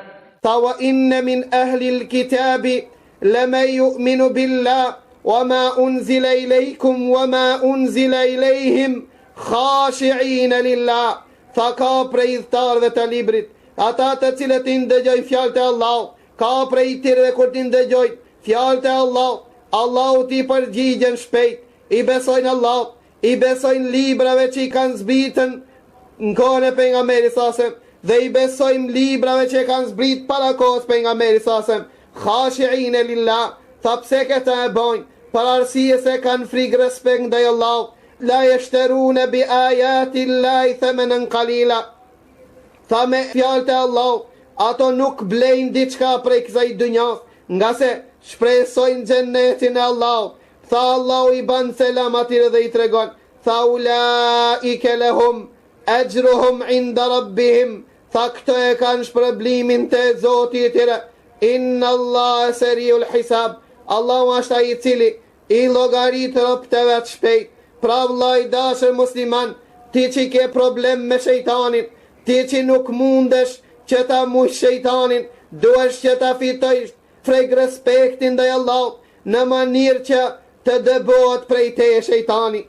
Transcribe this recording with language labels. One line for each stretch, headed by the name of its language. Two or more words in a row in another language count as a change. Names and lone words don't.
Arabic: وإن من أهل الكتاب لمن يؤمن بالله وما أنزل إليكم وما أنزل إليهم خاشعين لله.
Albanian: Tha ka prej dhtarëve të librit, ata të cilët i ndëgjoj fjalët e Allahut, ka prej tyre kur ti ndëgjoj fjalët e Allahut, Allahu ti përgjigjen shpejt, i besojnë Allahut, i besojnë librave që i kanë zbritën në kohën e pejgamberit sasem, dhe i besojnë librave që i kanë zbrit para kohës pejgamberit sasem.
Arabic: خاشعين لله,
Albanian: tha pse këta e bojnë, për arsye se kanë frikë respekt ndaj Allahut.
Arabic: لا يشترون بآيات الله ثمنا قليلا.
Albanian: Tha me fjalët e Allahut, ato nuk blejnë diçka prej kësaj dunjas, nga se shpresojnë xhenetin e Allahut. Tha Allahu i ban selam atyre dhe i tregon: tha
Arabic: أولئك لهم أجرهم عند ربهم.
Albanian: Tha këto e kanë shpërblimin te Zoti i tyre.
Arabic: إن الله سريع الحساب.
Albanian: Allahu është ai i cili i llogarit robët e vet shpejt. Pra vllai dashur musliman, ti që ke problem me shejtanin, ti që nuk mundesh që ta mush shejtanin, duhesh që ta fitojsh frek respektin ndaj Allahut në mënyrë që të dëbohet prej te shejtani.